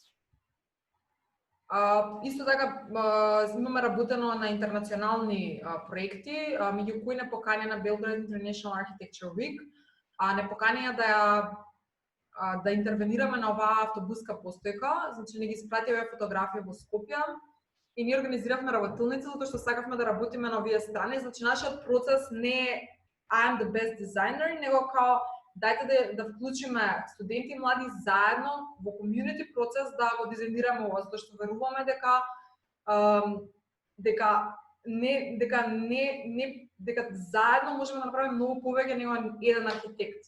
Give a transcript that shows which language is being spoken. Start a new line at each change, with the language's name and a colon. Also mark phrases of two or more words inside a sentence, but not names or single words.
Macedonian: Исто така имаме работено на интернационални проекти, меѓу кои не поканена Belgrade International Architecture Week, не поканија да интервенираме на оваа автобуска постојка, значи не ги испративе фотографии во Скопје и ние организиравме работилница затоа што сакавме да работиме на овие страни, значи нашиот процес не е
English: I am the best designer,
Macedonian: него као дајте да вклучиме студенти и млади заедно во комјунити процес да го дизајнираме ова, затоа што веруваме дека заедно можеме да направиме многу повеќе него еден архитект.